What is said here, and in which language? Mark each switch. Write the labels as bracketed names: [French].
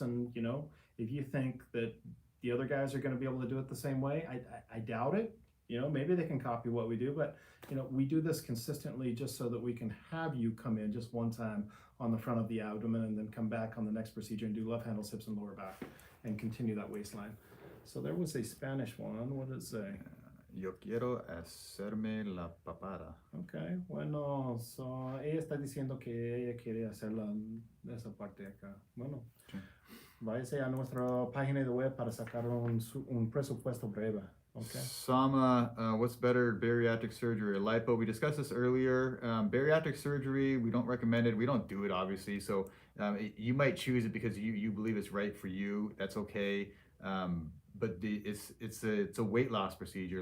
[English] And, if you think that the other guys are going to be able to do it the same way, I doubt it. Maybe they can copy what we do, but, we do this consistently just so that we can have you come in just one time on the front of the abdomen and then come back on the next procedure and do left handles, hips, and lower back and continue that waistline. So there was a Spanish one. What did it say? [Spanish] Yo quiero hacerme la papada. Okay, bueno, ella está diciendo que ella quiere hacer esa parte acá. Bueno, váyase a nuestra página de web para sacar un presupuesto breve. [English] Okay. Sama, what's better, bariatric surgery or lipo? We discussed this earlier. Bariatric surgery, we don't recommend it. We don't do it, obviously. So you might choose it because you believe it's right for you. That's okay. But it's a weight loss procedure.